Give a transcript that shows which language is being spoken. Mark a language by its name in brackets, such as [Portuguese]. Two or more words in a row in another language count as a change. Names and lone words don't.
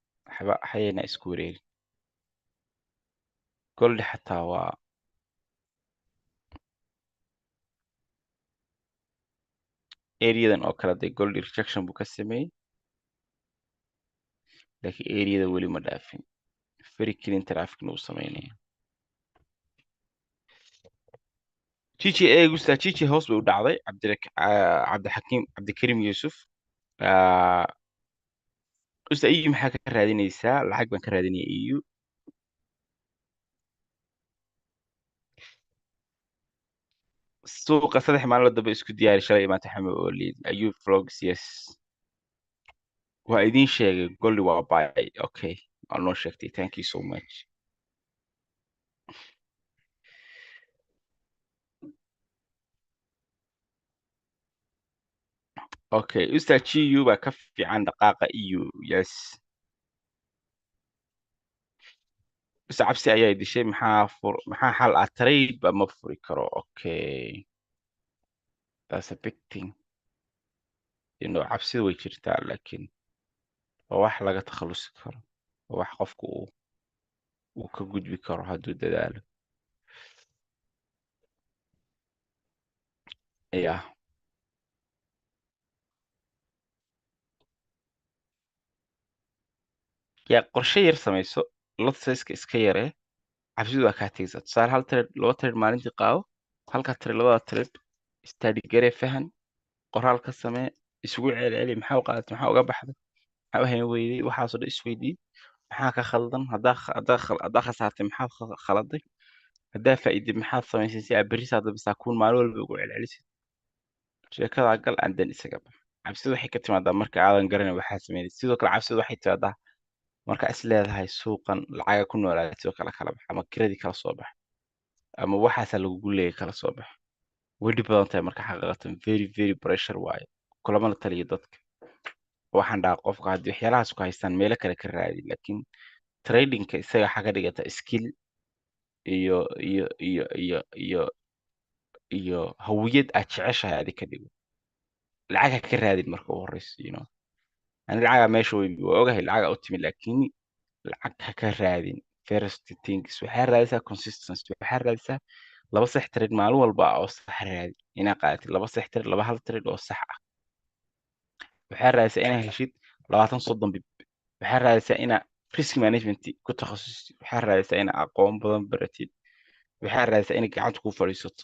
[Somali] waxba hayna isku wareegin. goldi xataa waa areadan oo kale dee goldi rejection buu ka sameeyey, laakiin areada weli ma dhaafin. [English] very clean [Somali] trafficna uu sameynaya. jiji eegusta jiji hoos bay u dhacday. cabdixakiim cabdikarim yuusuf. usta eu maxaa ka raadinaysaa? lacag baan ka raadinaya eu. suuqa 3 maalmood dambe isku diyaari shalay maanta xame oo liid ayuu vlogs. Yes, waa idin sheegay goldi waa buy. Okay, waa noo sheegtay, [English] thank you so much. [Somali] Okay, usta GU baa ka fiican dhaqaaqa EU. Yes, usta cabsi ayaa dishay. maxaa xal ah? trade ba ma furi karo. [English] Okay, that's a big thing. [Somali] cabsida way jirtaa, laakiin waa wax laga takhalusi karo, waa wax qofku uu ka gudbi karo hadduu dadaalo. [English] Yeah. [Somali] yaa qorshe yar samayso, lot size-ka iska yaree, cabsidu waa kaa tegaysaa. tusaale hal trade 2 trade maalintii qaado, halka trade 2 trade study garee, fahan, qoraal ka samee, isugu celceli, maxaa u qaadatay, maxaa uga baxday, maxaa u hayn weyday, waxaasoo dhan isweydii. maxaa ka khaldan? haddaa khasaartay maxaad khaladay? haddaa faa'iiday maxaad samaysay si aad berri saa dambe saakuun maalin walba ugu celcelisid? sheekadaa gal [English] and then [Somali] isaga bax. cabsidu waxay ka timaadaa marka aadan garanay waxaad samaynaysid. sidoo kale cabsidu waxay timaadaa marka is leedahay suuqan lacaga ku noolaatay oo kala bax, ama kiradii kala soo bax, ama waxaasaa lagugu leeyay kala soo bax. way dhib badan tahay marka xaqiiqatan [English] very very pressure [Somali] waaye. kulamana taliya dadka. waxaan dhahaa qofka haddii waxyaalahaas ku haystaan meelo kale ka raadi, laakiin tradingka isaga waxaa ka dhigata skill iyo iyo iyo iyo iyo iyo hawiyad aad jeceshahay adi ka dhigo. lacag ha ka raadin marka u horeyso. ani lacagaa meesha waa ogahay lacagaa u timi, laakiin lacag ha ka raadin. [English] first things [Somali] waxaa raadisaa consistency. waxaa raadisaa 2 sax trade maalin walba oo sax raadi. inaad qaadatid 2 sax trade, 2 hal trade oo sax ah. waxaa raadisaa inaad heshid 20-30 bib. waxaa raadisaa inaad [English] risk management [Somali] ku takhasustid. waxaa raadisaa inaad aqoon badan baratid. waxaa raadisaa inay gacanta ku fadhiisato.